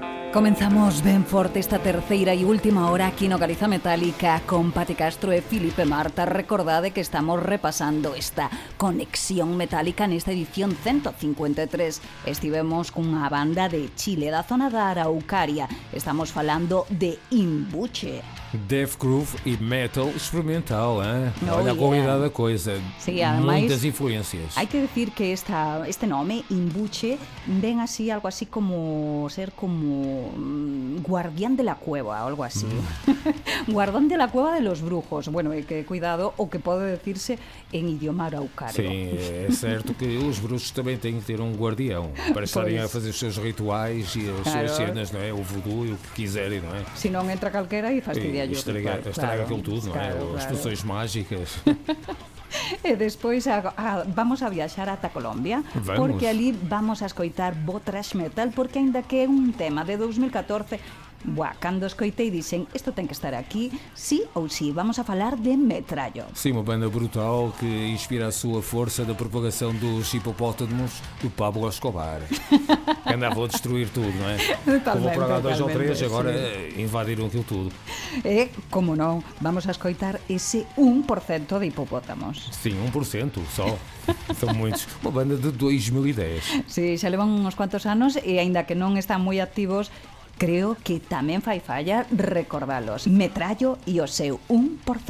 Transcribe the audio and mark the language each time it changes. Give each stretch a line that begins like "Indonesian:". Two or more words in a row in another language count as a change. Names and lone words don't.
Galician: Comenzamos ben forte esta terceira e última hora aquí no Galiza Metálica con Pati Castro e Filipe Marta. Recordade que estamos repasando esta conexión metálica nesta edición 153. Estivemos cunha banda de Chile, da zona da Araucaria. Estamos falando de Imbuche.
Portuguese: Death Groove e Metal experimental, hein? Oh, Olha a qualidade da coisa.
Galician: Sí, ademais,
Portuguese: muitas influencias.
Galician: Hai que decir que este nome, Imbuche, ven así, algo así como ser como
Spanish: guardián de la cueva o algo así. Guardián de la cueva de los brujos.
Galician: Bueno, e que cuidado o que pode decirse en idioma araucario.
Portuguese: Sim, é certo que os bruxos também têm que ter um guardião para estarem a fazer os seus rituais e as suas cenas, não é? O voodoo e o que quiserem, não é?
Galician: Se non entra calquera e fastidia yo.
Portuguese: Estraga aquilo tudo, não é? As poções mágicas.
Galician: E despois vamos a viaxar ata Colombia. Vamos. Porque ali vamos a escoitar bo thrash metal, porque aínda que é un tema de 2014, cando escoitei dixen, isto ten que estar aquí, sí ou sí. Vamos a falar de Metrallo.
Portuguese: Sim, uma banda brutal que inspira a sua força da propagação dos hipopótamos do Pablo Escobar, que andava a destruir tudo, não é? Como para lá 2 ou 3, agora invadiram aquilo tudo.
Galician: E, como non, vamos a escoitar ese 1% de hipopótamos.
Portuguese: Sim, 1% só. São muitos. Uma banda de 2010.
Galician: Sí, xa levan uns cuantos anos e aínda que non están moi activos, creo que tamén fai falla recordalos. Metrallo e o seu 1%.